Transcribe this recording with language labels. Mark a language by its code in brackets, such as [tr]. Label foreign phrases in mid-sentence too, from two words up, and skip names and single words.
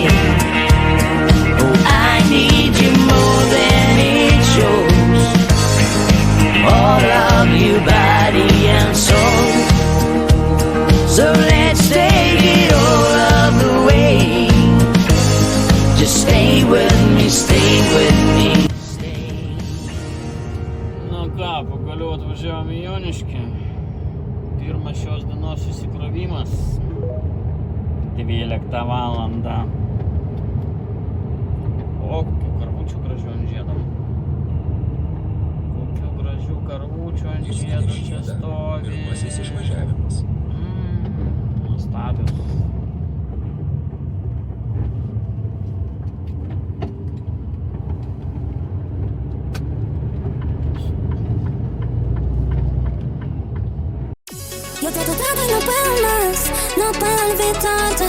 [en] Oh, I need you more than it shows. All of you, body and soul. So let's take it all of the way. Just stay with me, stay. [lt] Nu ką, pagaliau atvažiavom į Joniškį. Pirmas šios dienos susikrovimas. 12 valandą. O, kokių karvučių gražių ant žiedo. Karvučių ant žiedo čia stovi. Pirmasis išvažiavimas. Nuostabios. [es] Yo te he tratado y no puedo más, no puedo olvidarte.